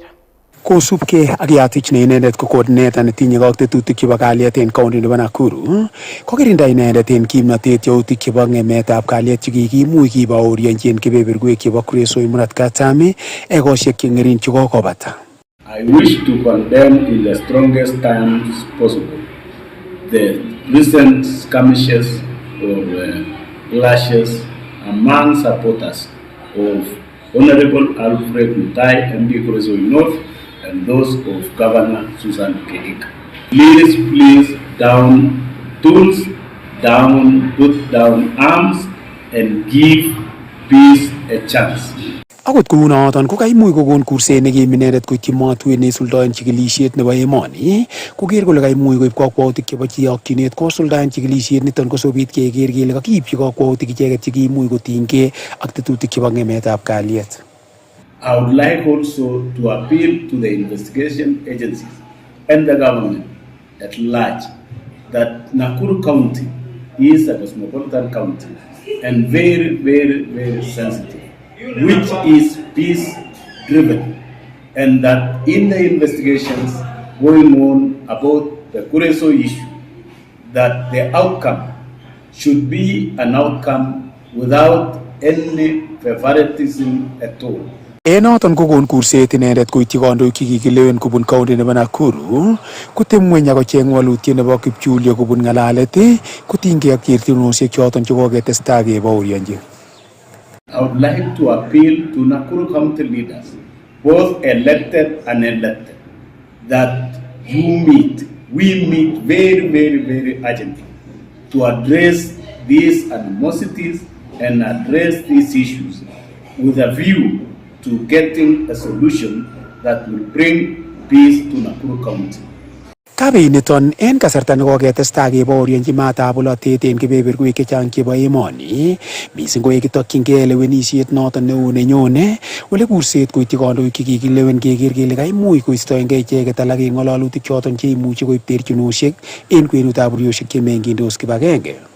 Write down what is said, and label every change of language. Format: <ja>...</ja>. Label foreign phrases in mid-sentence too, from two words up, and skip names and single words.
<kln>Kosubkei ak Yatich ne inendet ko coordinator netinye tetutik chebo kalyet en county nebo Nakuru, kokirinda inendet en kimnatet yautik chebo ng'emetab kalyet chekikimuch kibaorionji en kebeberwek chebo Kuresoi Murot Katam ekosiek cheng'ering chekokobata.</kln> <en>I wish to condemn in the strongest terms possible the recent skirmishes or clashes among supporters of Honorable Alfred Mutai, MD Kuresoi North, and those of Governor Susan Kehika. Please down tools, put down arms, and give peace a chance.</en> <kln>Akot kounoton ko kaimuch kokon kurset nekim inendet koityi matwet neisuldaen chikilisiet nebo emoni koker kole kaimuch koib kakwautik chebo chiyokchinet kosuldaen chikilisiet niton kosobit keker kele kakiipchi kakwautik icheket chekimuch kotinygei ak tetutik chebo ng'emetab kalyet.</kln> <en>I would like also to appeal to the investigation agencies and the government at large that Nakuru County is a cosmopolitan county and very, very, very sensitive, which is peace-driven, and that in the investigations going on about the Kuresoi issue, that the outcome should be an outcome without any favoritism at all.</en> <kln>Noton kokon kurset inendet koityi kandoik chekikilewen kubun county nebo Nakuru kotem ng'weny akocheng walutiet nebo kipchulyo kubun ng'alalet kotinygei ak terchinosiek choton chekoketestai kebaorionji.</kln> <en>I would like to appeal to Nakuru County leaders, both elected and unelected, that we meet very, very, very urgently to address these animosities and address these issues with a view to getting a solution that will bring peace to Nakuru County.</en> <kln>Kabiniton en kasarta nekoketestai kebaorionji matab bolotet en kebeberwek chechang chebo emoni, mising ko yekitokyingei lewenisiet noton neo nenyone, ole kurset koityi kandoik chekikilewen keker kele kaimuch koistoengei icheket alak en ng'alalutik choton cheimuchi koib terchinosiek en kwenutab bororiosiek chemengindos kibagenge.</kln>